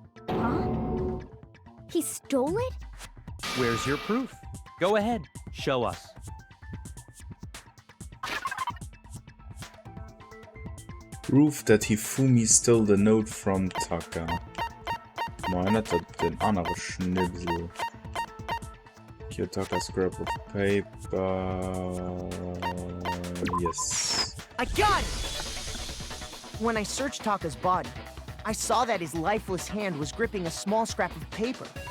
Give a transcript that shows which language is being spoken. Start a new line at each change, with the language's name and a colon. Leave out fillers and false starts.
English: Huh? He stole it? Where's your proof? Go ahead, show us. Proof that Hifumi stole the note from Taka.
German: Nein, nicht den anderen Schnipsel.
English: Here, Taka's scrap of paper. Yes. I got it! When I searched Taka's body, I saw that his lifeless hand was gripping a small scrap of paper.